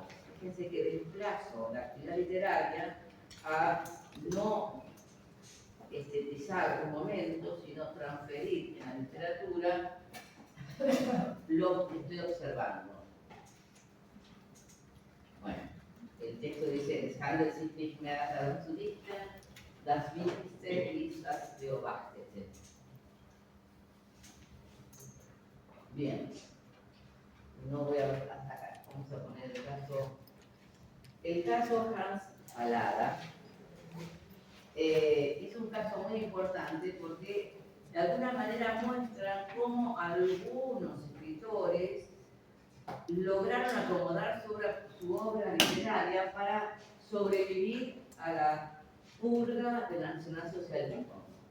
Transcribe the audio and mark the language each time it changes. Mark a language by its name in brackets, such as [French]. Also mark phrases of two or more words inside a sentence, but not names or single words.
[Spanish] Fíjense que desplazo la actividad literaria a no estetizar un momento, sino transferir en la literatura lo que estoy observando. Bueno, el texto dice, [German] es handelt sich nicht mehr darum zu dichten, das Wichtigste ist das Beobachtete. [Spanish] Bien, no voy a atacar, vamos a poner el caso Hans Fallada. Es un caso muy importante porque de alguna manera muestran cómo algunos escritores lograron acomodar su obra literaria para sobrevivir a la purga del nacionalsocialismo.